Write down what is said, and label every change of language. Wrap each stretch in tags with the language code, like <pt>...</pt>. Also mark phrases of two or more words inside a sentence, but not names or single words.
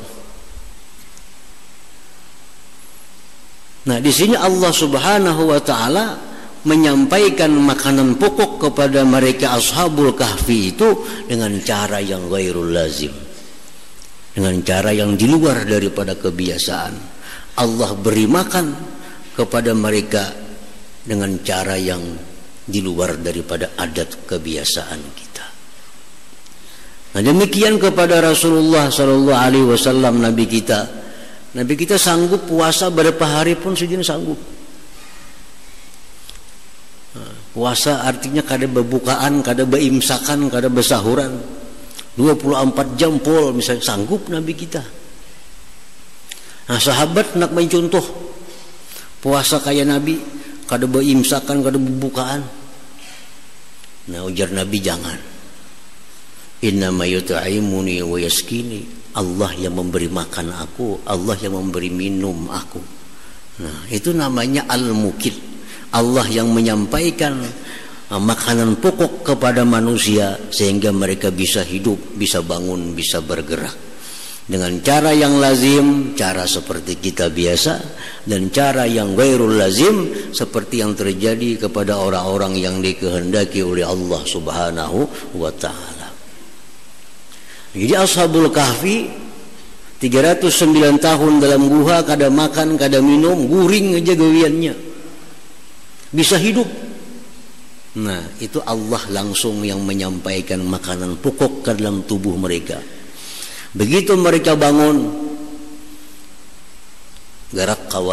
<id>Nah, di sini Allah Subhanahu wa taala menyampaikan makanan pokok kepada mereka Ashabul Kahfi itu dengan cara yang</id> <ar>ghairul lazim,</ar> <id>dengan cara yang di luar daripada kebiasaan. Allah beri makan kepada mereka dengan cara yang di luar daripada adat kebiasaan kita. Nah, demikian kepada Rasulullah</id> <ar>sallallahu alaihi wasallam,</ar> <id>nabi kita. Nabi kita sanggup puasa berapa hari pun saja sanggup.</id> <bjn>Puasa artinya kada berbukaan, kada berimsakan, kada bersahuran. 24 jam pol misalnya sanggup Nabi kita. Nah, sahabat nak main contoh puasa kayak Nabi, kada berimsakan, kada berbukaan. Nah, ujar Nabi jangan.</bjn> <ar>Innama yut'imuni wa yaskini.</ar> <id>Allah yang memberi makan aku, Allah yang memberi minum aku. Nah, itu namanya Al-Muqit. Allah yang menyampaikan makanan pokok kepada manusia sehingga mereka bisa hidup, bisa bangun, bisa bergerak dengan cara yang lazim, cara seperti kita biasa, dan cara yang</id> <ar>ghairul lazim</ar> <id>seperti yang terjadi kepada orang-orang yang dikehendaki oleh Allah</id> <ar>Subhanahu wa taala.</ar> <bjn>Jadi Ashabul Kahfi 309 tahun dalam gua, kada makan, kada minum, guring aja gawiannya, bisa hidup.</bjn> <id>Nah, itu Allah langsung yang menyampaikan makanan pokok ke dalam tubuh mereka.</id> <bjn>Begitu mereka bangun, gerak kawan.</bjn>